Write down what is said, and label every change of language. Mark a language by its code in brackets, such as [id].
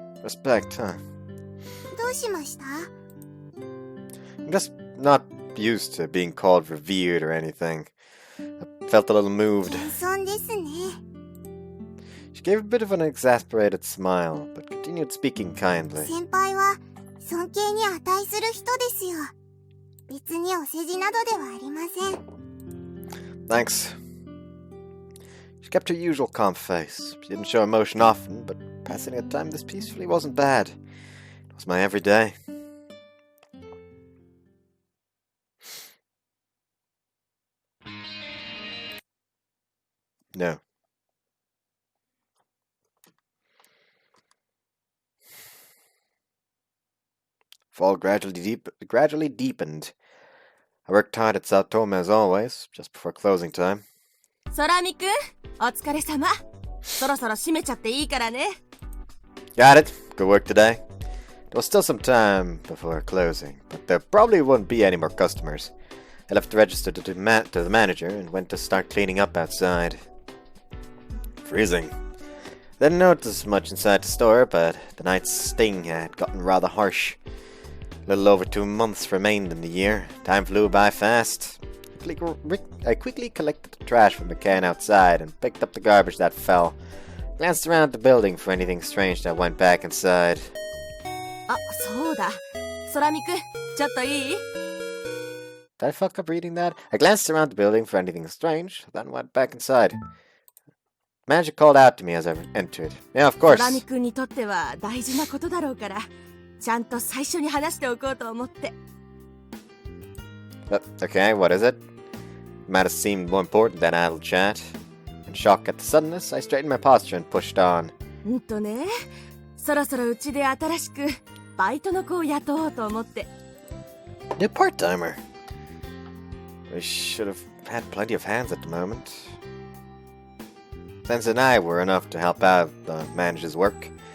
[en] Respect, huh? [ja] どうしました？ [en] I'm just not used to being called revered or anything. I felt a little moved. [ja] 謙遜ですね。 [en] She gave a bit of an exasperated smile, but continued speaking kindly. [ja] 先輩は尊敬に値する人ですよ。別にお世辞などではありません。 [en] Thanks. She kept her usual calm face. She didn't show emotion often, but passing a time this peacefully wasn't bad. It was my everyday. No. Fall gradually deepened. I worked hard at Sao Tome as always, just before closing time. [ja] 空見くん、お疲れ様。そろそろ閉めちゃっていいからね。 [en] Got it. Good work today. There was still some time before closing, but there probably wouldn't be any more customers. I left the register to the manager and went to start cleaning up outside. Freezing. Didn't notice much inside the store, but the night's sting had gotten rather harsh. A little over 2 months remained in the year. Time flew by fast. I quickly collected the trash from the can outside and picked up the garbage that fell. Glanced around the building for anything strange that went back inside. [ja] あ、そうだ。空見くん、ちょっといい？ [en] Did I fuck up reading that? I glanced around the building for anything strange, then went back inside. The manager called out to me as I entered. Yeah, of course. [ja] 空見くんにとっては大事なことだろうから、ちゃんと最初に話しておこうと思って。 [en] Okay, what is it? It might have seemed more important than idle chat. In shock at the suddenness, I straightened my posture and pushed on. [ja] ね、そろそろうちで新しくバイトの子を雇おうと思って。 [en] New part-timer. We should have had plenty of hands at the moment. Sense and I were enough to help out the manager's work.